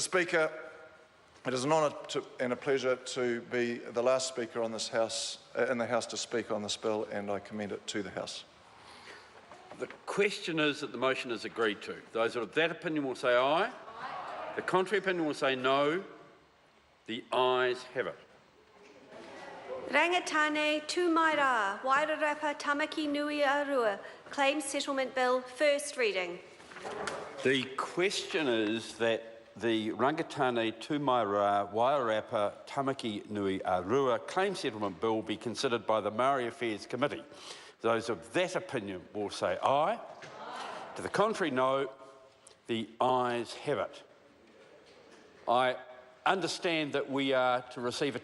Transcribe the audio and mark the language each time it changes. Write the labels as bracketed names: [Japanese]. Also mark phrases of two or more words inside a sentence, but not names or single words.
[English] Speaker, it is an honour and a pleasure to be the last speaker on this House, in the House to speak on this bill, and I commend it to the House. The question is that the motion is agreed to. Those of that opinion will say aye. Aye. The contrary opinion will say no. The ayes have it. Rangitāne tū-mai-rā, Wairarapa Tāmaki nui-ā-Rua, Claims Settlement Bill, first reading. The question is that the Rangitāne tū-mai-rā, Wairarapa Tāmaki nui-ā-Rua Claims Settlement Bill be considered by the Maori Affairs Committee. Those of that opinion will say aye. Aye. To the contrary, no. The ayes have it. I understand that we are to receive a